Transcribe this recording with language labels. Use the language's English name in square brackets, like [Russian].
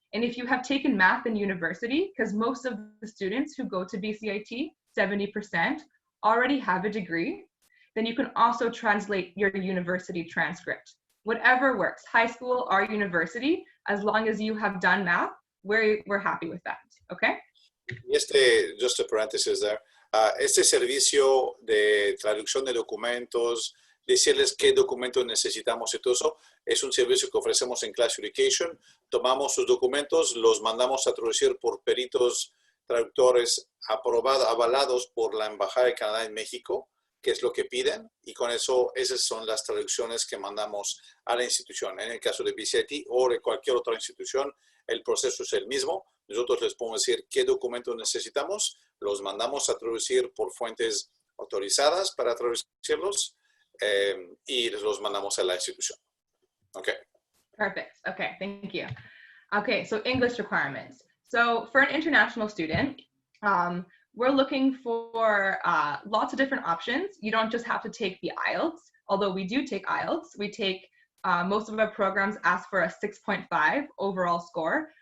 [English] And if you have taken math in university, because most of the students who go to BCIT, 70%, already have a degree, then you can also translate your university transcript whatever works, high school or university, as long as you have done math, we're happy with that, okay? [Spanish] Y [English] just a parenthesis there, [Spanish] este servicio de traducción de documentos, decirles qué documentos necesitamos y todo eso, es un servicio que ofrecemos en Class Education. Tomamos sus documentos, los mandamos a traducir por peritos traductores avalados por la Embajada de Canadá en México, que es lo que piden, y con eso esas son las traducciones que mandamos a la institución. En el caso de BCIT o de cualquier otra institución, el proceso es el mismo. Nosotros les podemos decir qué documentos necesitamos, los mandamos a traducir por fuentes autorizadas para traducirlos y los mandamos a la institución. [English] Okay. Perfect. Okay, thank you. Okay, so English requirements. So for an international student, we're looking for lots of different options. You don't just have to take the IELTS, although we do take IELTS. We take, most of our programs ask for a 6.5 overall score.